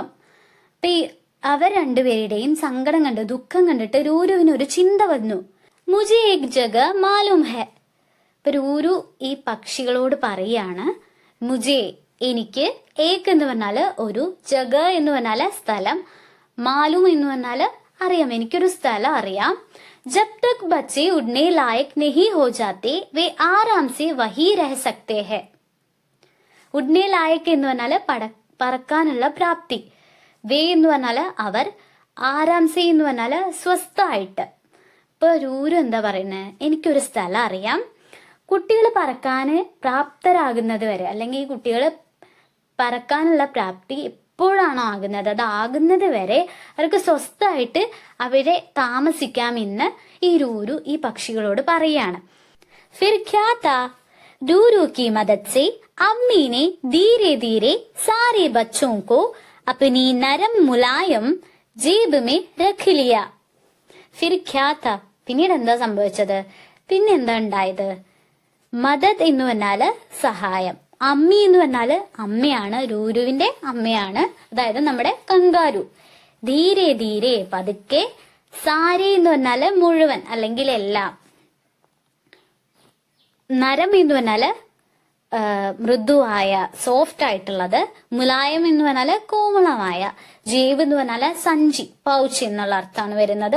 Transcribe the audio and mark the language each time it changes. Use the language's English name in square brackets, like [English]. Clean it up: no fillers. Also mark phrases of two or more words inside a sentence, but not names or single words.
[Malayalam] അപ്പൊ ഈ അവർ രണ്ടുപേരുടെയും സങ്കടം കണ്ട്, ദുഃഖം കണ്ടിട്ട് രൂരുവിന് ഒരു ചിന്ത വന്നു. [Hindi] मुझे एक जगह मालूम है. [Malayalam] അപ്പൊ രൂരു ഈ പക്ഷികളോട് പറയാണ്, മുജെ എനിക്ക്, ഏക് എന്ന് പറഞ്ഞാല് ഒരു, ജഗ എന്ന് പറഞ്ഞാല് സ്ഥലം, മാലൂം എന്ന് പറഞ്ഞാല് അറിയാം, എനിക്കൊരു സ്ഥലം അറിയാം. [Hindi] जब तक बच्चे उड़ने लायक नहीं हो जाते वे आराम से वही रह सकते हैं. उड़ने लायक [Malayalam] എന്ന് പറഞ്ഞാല് പറക്കാനുള്ള പ്രാപ്തി. വേ എന്ന് പറഞ്ഞാല് അവർ, ആരാംസെ എന്ന് പറഞ്ഞാല് സ്വസ്ഥമായിട്ട്. ഇപ്പൊ രൂരു എന്താ പറയുന്നത്, എനിക്കൊരു സ്ഥലം അറിയാം, കുട്ടികൾ പറക്കാന് പ്രാപ്തരാകുന്നത് വരെ, അല്ലെങ്കിൽ ഈ കുട്ടികൾ പറക്കാനുള്ള പ്രാപ്തി എപ്പോഴാണോ ആകുന്നത്, അതാകുന്നത് വരെ അവർക്ക് സ്വസ്ഥമായിട്ട് അവിടെ താമസിക്കാമെന്ന് ഈ രൂരു ഈ പക്ഷികളോട് പറയാണ്. [Hindi] फिर क्या था, रूरू की मदद से अम्मी ने धीरे धीरे सारे बच्चों को अपनी नरम मुलायम जेब में रख लिया. फिर क्या था, [Malayalam] പിന്നീട് എന്താ സംഭവിച്ചത്, പിന്നെ എന്താ ഉണ്ടായത്? മദദ് എന്ന് പറഞ്ഞാല് സഹായം, അമ്മി എന്ന് പറഞ്ഞാല് അമ്മയാണ്, രൂരുവിന്റെ അമ്മയാണ്, അതായത് നമ്മുടെ കങ്കാരു. [Hindi] धीरे धीरे [Malayalam] പതുക്കെ, സാരെ എന്ന് പറഞ്ഞാല് മുഴുവൻ അല്ലെങ്കിൽ എല്ലാം, നരം എന്ന് പറഞ്ഞാല് മൃദുവായ സോഫ്റ്റ് ആയിട്ടുള്ളത്, മുലായം എന്ന് പറഞ്ഞാല് കോമളമായ, ജേബ് എന്ന് പറഞ്ഞാല് സഞ്ചി പൗച്ച് എന്നുള്ള അർത്ഥമാണ് വരുന്നത്.